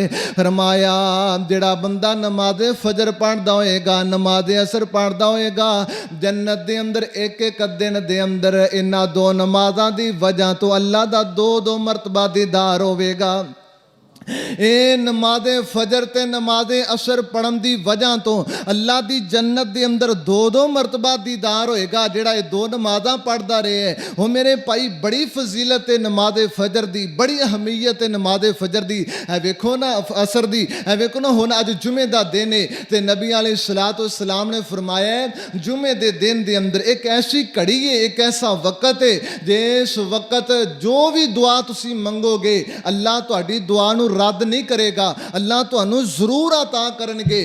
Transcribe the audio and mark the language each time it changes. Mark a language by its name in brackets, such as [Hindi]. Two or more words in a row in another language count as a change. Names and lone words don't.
[Punjabi] فرمایا جڑا بندہ نماز فجر پڑھدا ہوئے گا، نماز عصر پڑھدا ہوئے گا، جنت دے اندر ایک ایک دن دے اندر انہاں 2 نمازاں دی وجہ تو اللہ دا 2 مرتبہ دیدار ہوئے گا۔ اے نماز فجر تے نماز عصر پڑھن دی وجہ تو اللہ دی جنت دے اندر دو مرتبہ دیدار ہوئے گا. جڑا یہ دو نمازاں پڑھدا رہے ہے وہ میرے بھائی بڑی فضیلت ہے نماز فجر دی, بڑی اہمیت ہے نماز فجر دی. اے ویکھو نا عصر دی, اے ویکھو نا ہن اج جمعے دا دن ہے تے نبی علیہ الصلوۃ والسلام نے فرمایا ہے جمعے دے دن دے اندر ایک ایسی گھڑی ہے, ایک ایسا وقت ہے جس وقت جو بھی دعا تسی منگو گے اللہ تہاڈی دعا نو رد نہیں کرے گا, اللہ تانوں ضرور عطا کرن گے.